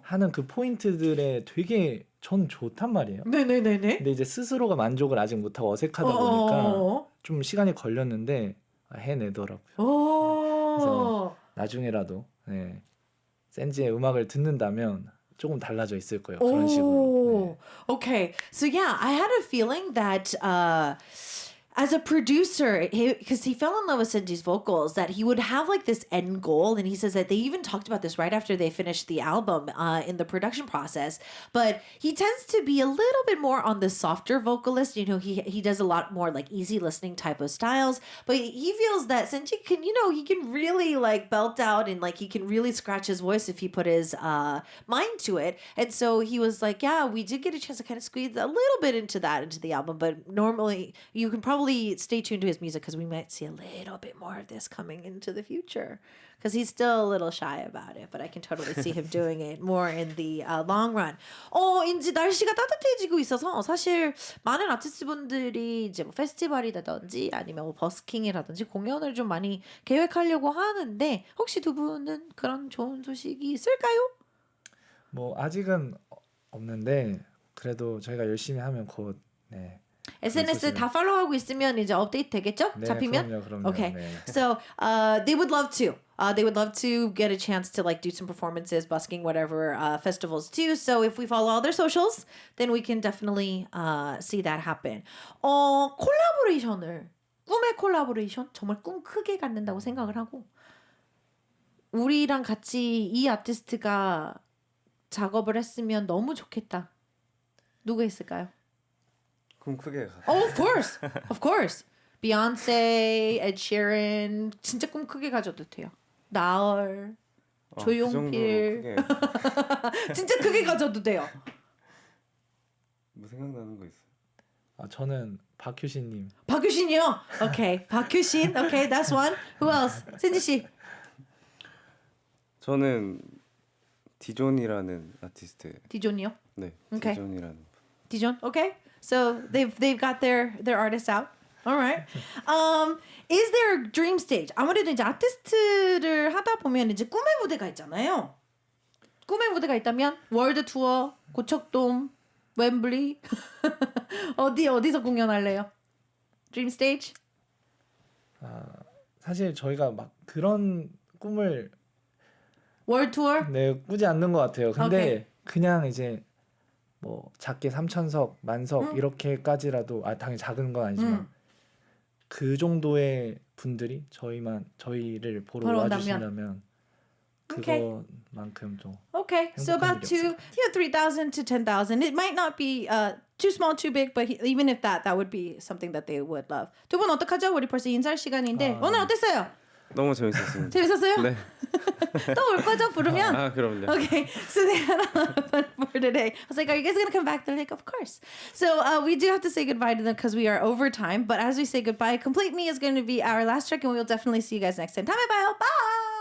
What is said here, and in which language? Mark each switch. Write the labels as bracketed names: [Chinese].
[Korean] 하는 그 포인트들에 되게 전 좋단 말이에요. 네네네네. 근데 이제 스스로가 만족을 아직 못하고 어색하다 보니까 좀 시간이 걸렸는데 해내더라고요. 어. 나중에라도 네, 센지의 음악을 듣는다면 조금 달라져 있을 거예요. 그런 식으로. [English] Oh, okay. So yeah, I had a feeling that as a producer, because he fell in love with Senji's vocals, that he would have like this end goal. And he says that they even talked about this right after they finished the album in the production process. But he tends to be a little bit more on the softer vocalist. You know, he does a lot more like easy listening type of styles. But he feels that Senji can, you know, he can really like belt out and like he can really scratch his voice if he put his mind to it. And so he was like, yeah, we did get a chance to kind of squeeze a little bit into the album. But normally you can probably stay tuned to his music because we might see a little bit more of this coming into the future. Because he's still a little shy about it, but I can totally see him doing it more in the long run. [Korean] 이제 날씨가 따뜻해지고 있어서 사실 많은 아티스트분들이 이제 뭐 페스티벌이라든지 아니면 뭐 버스킹이라든지 공연을 좀 많이 계획하려고 하는데 혹시 두 분은 그런 좋은 소식이 있을까요? 뭐 아직은 없는데 그래도 저희가 열심히 하면 곧 네. SNS 다 팔로우하고 있으면 이제 업데이트 되겠죠? 네, 잡히면? 그럼요. [English] Okay. [Korean] 네. [English] So they would love to. They would love to get a chance to like do some performances, busking, whatever festivals too. So if we follow all their socials, then we can definitely see that happen. [Korean] 콜라보레이션을 꿈의 콜라보레이션 정말 꿈 크게 갖는다고 생각을 하고 우리랑 같이 이 아티스트가 작업을 했으면 너무 좋겠다. 누가 있을까요? 꿈 크게 가. [English] Oh, of course. Of course. [Korean] Beyonce, Ed Sheeran 진짜 꿈 크게 가져도 돼요. 나얼, 그 조용필. 정도로 크게 진짜 크게 가져도 돼요. 뭐 생각나는 거 있어요? 저는 박효신님. [English] 박효신이요? Okay. 박효신. Okay, that's one. Who else? 센지 씨. [Korean] 저는 디존이라는 아티스트. 디존이요? 네, 오케이. 디존이라는. [English] 디존. Okay. So they've got their artists out. All right. Is there a dream stage? [Korean] 아무래도 이제 아티스트를 하다 보면 이제 꿈의 무대가 있잖아요. 꿈의 무대가 있다면 월드 투어, 고척돔, 웸블리 어디서 공연할래요? [English] Dream stage? [Korean] 사실 저희가 막 그런 꿈을 월드 투어? 네, 꾸지 않는 것 같아요. 근데 오케이. 그냥 이제 뭐 작게 3,000석, 만석 이렇게까지라도 당연히 작은 건 아니지만 그 정도의 분들이 저희를 보러 보러 와주신다면 오케이. 그거만큼 좀 [English] Okay, so about [Korean] 행복한 일이 [English] 3,000 to 10,000. It might not be too small, too big, but even if that would be something that they would love. [Korean] 두 분 어떡하죠? 우리 벌써 인사할 시간인데 오늘 어땠어요? 너무 재밌었습니다. 재밌었어요? 네. 또 올 거죠? 부르면? 그럼요. [English] Okay, so they had a lot of fun for today. I was like, are you guys going to come back? They're like, of course. So we do have to say goodbye to them because we are over time. But as we say goodbye, Complete Me is going to be our last track, and we'll definitely see you guys next time. [Korean] 다음에 봐요. [English] Bye!